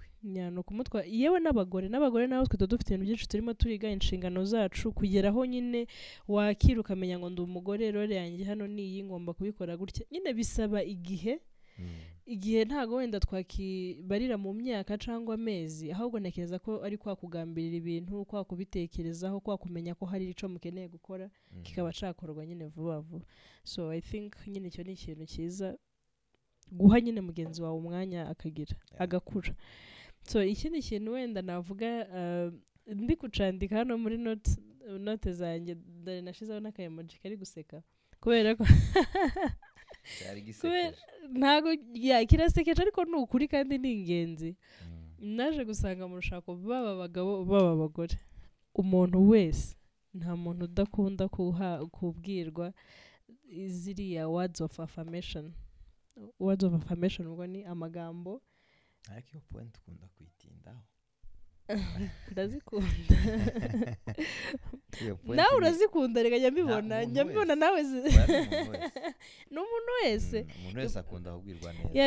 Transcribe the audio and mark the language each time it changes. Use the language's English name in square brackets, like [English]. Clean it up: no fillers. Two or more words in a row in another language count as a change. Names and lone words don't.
[Kinyarwanda] No kumutwa yewe n'abagore nabo twe dufite ibintu byinshi turimo turiga, inshingano zacu kugeraho nyine wakira ukamenya ngo ndi umugore, rero yanjye hano niyi ngomba kubikora gutya. Nyine bisaba igihe igihe ntago wenda twakibarira mu myaka cyangwa amezi ahubwo ntekereza ko ari kwa kugambirira ibintu kwa kubitekerezaho kwa kumenya ko hari ico mukeneye gukora kikaba cakorwa nyine vuba vuba [English] so I think [Kinyarwanda] nyine icyo ni ikintu cyiza guha nyine mugenzi wawe umwanya akagira agakura so ikindi kintu wenda navuga ndi kucandika hano muri note zanjye dore nashizeho n'akayemoji kari guseka kubera ko ntago kirasekeje ariko ni ukuri kandi ni ingenzi naje gusanga mu rushako baba abagabo baba abagore umuntu wese nta muntu udakunda kubwirwa ziriya [English] words of affirmation [Kinyarwanda] ubwo ni amagambo ariko iyo point ukunda kwitindaho ndazikunda nawe urazikunda reka njya mbibona nawe n'umuntu wese akunda kubwirwa neza